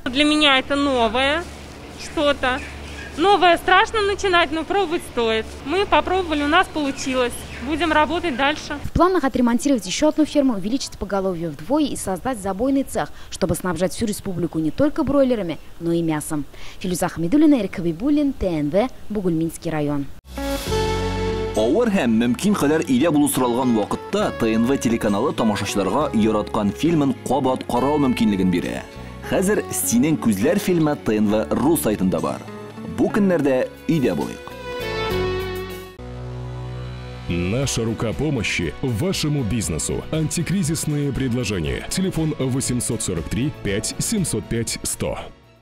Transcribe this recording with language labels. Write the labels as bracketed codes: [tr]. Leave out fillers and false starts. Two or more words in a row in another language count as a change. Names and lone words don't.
[ru] Для меня это новое что-то. Новое страшно начинать, но пробовать стоит. Мы попробовали, у нас получилось. Будем работать дальше. В планах отремонтировать еще одну ферму, увеличить поголовье вдвое и создать забойный цех, чтобы снабжать всю республику не только бройлерами, но и мясом. Филюза Хамидуллина, Эрик Хабибуллин, ТНВ, Бугульминский район. [tt] Авыр һәм мөмкин кадәр илә булу соралган вакытта ТНВ телеканалы тамашачыларга яраткан фильмын кабат карау мөмкинлеген бирә. Хәзер «Синең күзләр» фильмы ТНВ.ру сайтында бар. Бу көннәрдә өйдә булыйк. [ru] Наша рука помощи вашему бизнесу. Антикризисные предложения. Телефон 843 5 705 100.